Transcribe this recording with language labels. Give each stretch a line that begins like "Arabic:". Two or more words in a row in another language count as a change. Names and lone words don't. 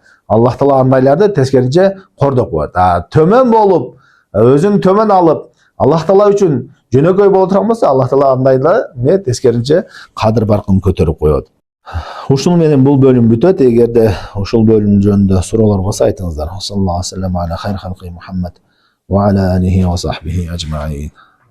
Kyrgyz: Аллах Таала андайларды тескеринче кордоп коет. Төмөн болуп, өзүн төмөн алып, Аллах Таала үчүн жөнөкөй боло турган болсо, Аллах Таала андайларды тескеринче кадыр баркын көтөрүп коет. Ушул менен бул бөлүм бүтөт. Эгерде ушул бөлүм жөнүндө суроолор болсо айтыңыздар.
Arabic: صلى الله عليه وسلم على خير خلقه محمد وعلى آله وصحبه أجمعين.